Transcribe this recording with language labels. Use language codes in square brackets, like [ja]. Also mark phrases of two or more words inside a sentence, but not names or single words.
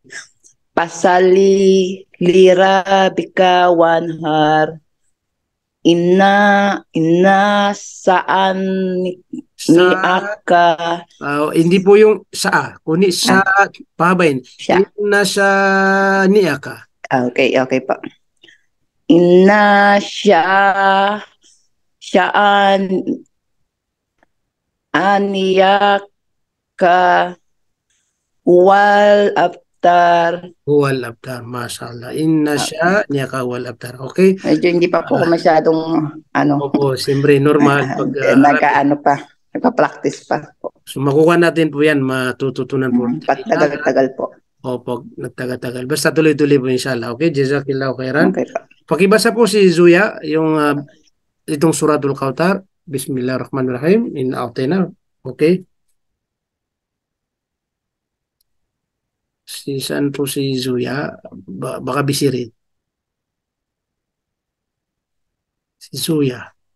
[ar] فصل لربك وانحر. إن شانئك. [tl] Hindi po yung sa, kundi sa pahabain. Siya. [ar] إن شانئك. [tl] Okay po. [ar] إن شانئك هو الأبتر. هو الأبتر ما شاء الله. إن شانئك هو الأبتر. [tl] Okay? Medyo hindi pa po ako masyadong Opo, siyempre normal pag nagpa-practice pa po. so makukuha natin po yan, matututunan po. Tagal po. Opo, nagtagal-tagal. Basta tuloy-tuloy po [ar] إن شاء الله. Okay? جزاك الله خيرا. [tl] Okay po. Pakibasa po si Zuya yung itong suratul Kautar. [ar] بسم الله الرحمن الرحيم. إنا أعطينا. [tl] Okay? Saan po si Zuya? Baka busy rin. Si Zuya.